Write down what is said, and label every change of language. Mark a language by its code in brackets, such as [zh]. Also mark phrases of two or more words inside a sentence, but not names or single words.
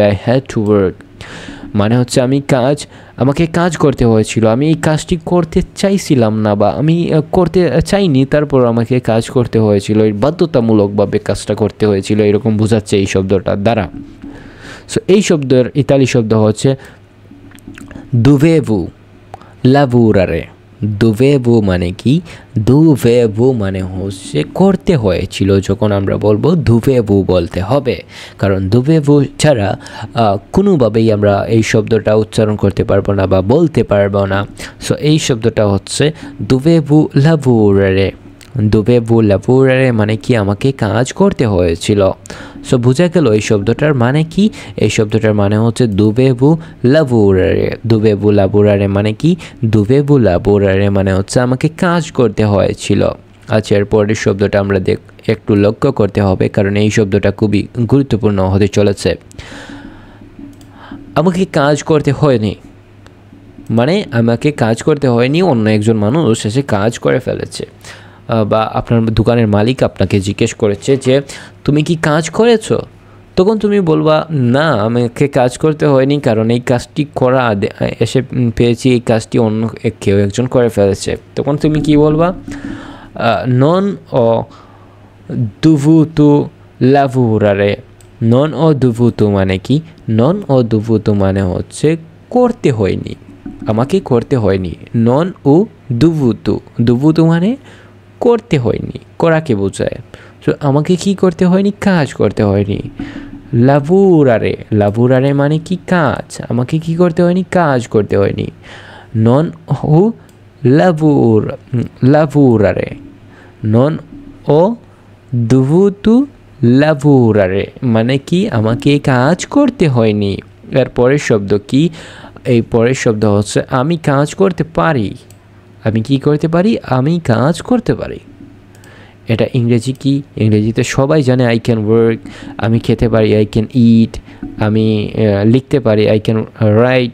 [en] I had to work [bn] মানে হচ্ছে আমাকে কাজ করতে হয়েছিল। আমি এই কাজটি করতে চাইছিলাম না বা আমি করতে চাইনি, তারপর আমাকে কাজ করতে হয়েছিল, এই বাধ্যতামূলকভাবে কাজটা করতে হয়েছিল, এরকম বোঝাচ্ছে এই শব্দটার দ্বারা। সো এই শব্দের ইতালি শব্দ হচ্ছে [it] dovevo lavorare। [bn] dovevo মানে কি? dovevo মানে হচ্ছে করতে হয়েছিল। যখন আমরা বলবো dovevo বলতে হবে, কারণ dovevo ছাড়া কোনোভাবেই আমরা এই শব্দটা উচ্চারণ করতে পারবো না বা বলতে পারবো না। সো এই শব্দটা হচ্ছে [it] dovevo lavorare। dovevo lavorare [bn] মানে কি? আমাকে কাজ করতে হয়েছিল। সো বোঝা গেল এই শব্দটার মানে কি? এই শব্দটার মানে হচ্ছে [it] dovevo lavorare। dovevo lavorare [bn] মানে কি? [it] dovevo lavorare [bn] মানে হচ্ছে আমাকে কাজ করতে হয়েছিল। আচ্ছা, এর পরের শব্দটা আমরা একটু লক্ষ্য করতে হবে, কারণ এই শব্দটা খুবই গুরুত্বপূর্ণ হতে চলেছে। আমাকে কাজ করতে হয়নি মানে আমাকে কাজ করতে হয়নি, অন্য একজন মানুষ এসে কাজ করে ফেলেছে। বা আপনার দোকানের মালিক আপনাকে জিজ্ঞেস করেছে যে তুমি কি কাজ করেছো? তখন তুমি বলবা না, আমাকে কাজ করতে হয়নি, কারণ এই কাজটি করা এসে পেয়েছি, এই কাজটি অন্য কেউ একজন করে ফেলেছে। তখন তুমি কি বলবা? [it] non ho dovuto lavorare. non ho dovuto [bn] মানে কি? [it] non ho dovuto [bn] মানে হচ্ছে করতে হয়নি, আমাকে করতে হয়নি। [it] non ho dovuto. [bn] dovuto মানে করতে হয়নি, করাকে বোঝায়। তো আমাকে কি করতে হয়নি? কাজ করতে হয়নি। লাভুরারে। লাভুরারে মানে কি? কাজ। আমাকে কি করতে হয়নি? কাজ করতে হয়নি। [it] non ho lavorare. non ho dovuto lavorare মানে কি? [bn] আমাকে কাজ করতে হয়নি। এর পরের শব্দ কি? এই পরের শব্দ হচ্ছে আমি কাজ করতে পারি। আমি কি করতে পারি? আমি কাজ করতে পারি। এটা ইংরেজি কি? ইংরেজিতে সবাই জানে [en] I can work. [bn] আমি খেতে পারি, [en] I can eat. [bn] আমি লিখতে পারি, [en] I can write.